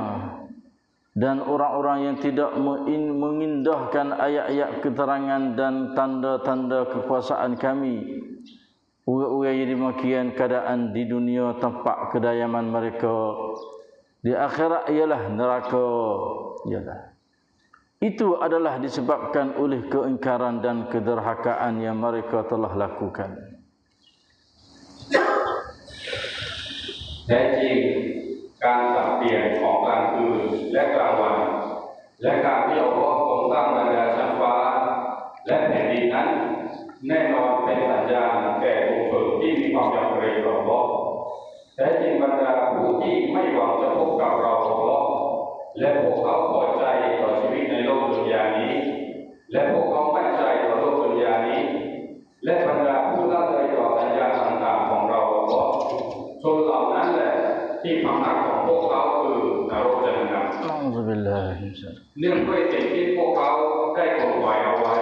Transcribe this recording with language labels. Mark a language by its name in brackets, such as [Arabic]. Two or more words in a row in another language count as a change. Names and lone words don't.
[Malay] Dan orang-orang yang tidak mengindahkan ayat-ayat keterangan dan tanda-tanda kekuasaan kami, orang-orang yang demikian keadaan di dunia tempat kediaman mereka, di akhirat ialah neraka. Itu adalah disebabkan oleh keingkaran dan kederhakaan yang mereka telah lakukan. [Thai] แท้จริงการสับเปลี่ยนของกลางคืนและกลางวันและการที่อัลเลาะห์ทรงสร้างบรรดาชั้นฟ้าและแผ่นดินนั้นแน่นอน เป็นสัญญาณแก่ผู้ฝึกที่มีความยำเกรงต่ออัลเลาะห์แท้จริงบรรดาผู้ที่ไม่หวังจะพบกับเราอัลเลาะห์และพวกเขาพอใจต่อชีวิตในโลกดุนยานี้และพวกเขามั่นใจต่อโลกดุนยานี้และบรรดาผู้ละเลยต่อสัญญาต่างๆของเราอัลเลาะห์ชนเหล่านั้นแหละที่พำนักของพวกเขาคือนรกจะนำเนื่องด้วยสิ่งที่พวกเขาได้กดไว้เอาไว้